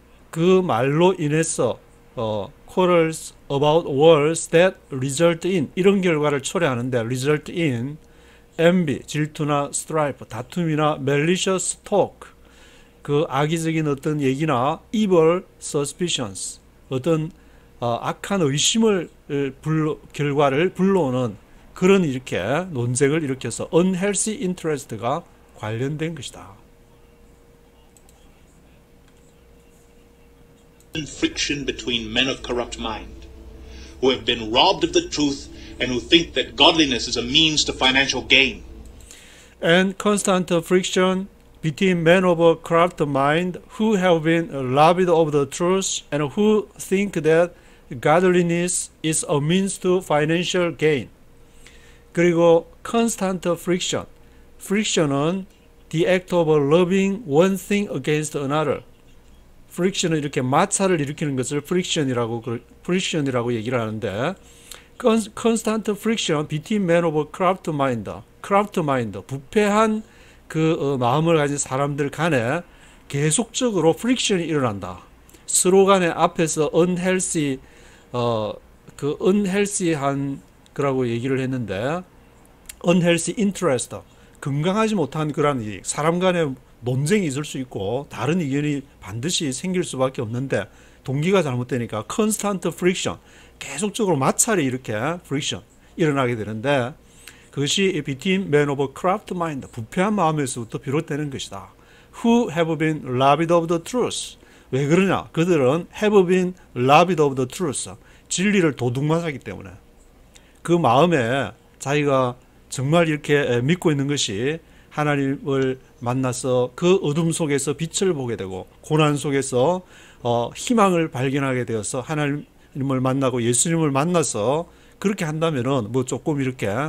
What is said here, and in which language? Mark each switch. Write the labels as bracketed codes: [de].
[ko] 그 말로 인해서 [en] quarrels about words that result in, [ko] 이런 결과를 초래하는데 [en] result in envy, [ko] 질투나 [en] strife, [ko] 다툼이나 [en] malicious talk, [ko] 그 악의적인 어떤 얘기나 [en] evil suspicions, [ko] 어떤 악한 의심을 결과를 불러오는 그런 이렇게 논쟁을 일으켜서 [en] unhealthy interest [ko] 가 관련된 것이다. [en] Friction between men of corrupt mind, who have been robbed of the truth and who think that godliness is a means to financial gain. And constant friction between men of a corrupt mind who have been robbed of the truth and who think that godliness is a means to financial gain. [ko] 그리고 [en] constant friction, friction은 the act of loving one thing against another. [ko] friction은 이렇게 마찰을 일으키는 것을 friction이라고 얘기를 하는데 [en] constant friction between men of a corrupt mind, [ko] 부패한 그 마음을 가진 사람들 간에 계속적으로 friction이 일어난다. 서로 간에 앞에서 unhealthy, 그 unhealthy한 거라고 얘기를 했는데 [en] unhealthy interest, [ko] 건강하지 못한 그런 일, 사람 간에 논쟁이 있을 수 있고 다른 의견이 반드시 생길 수밖에 없는데 동기가 잘못되니까 [en] constant friction, [ko] 계속적으로 마찰이 이렇게 friction 일어나게 되는데 그것이 [en] between men of a corrupt mind, [ko] 부패한 마음에서부터 비롯되는 것이다. [en] Who have been robbed of the truth, [ko] 왜 그러냐? 그들은 [en] have been robbed of the truth. [ko] 진리를 도둑맞았기 때문에. 그 마음에 자기가 정말 이렇게 믿고 있는 것이 하나님을 만나서 그 어둠 속에서 빛을 보게 되고 고난 속에서 희망을 발견하게 되어서 하나님을 만나고 예수님을 만나서 그렇게 한다면은 뭐 조금 이렇게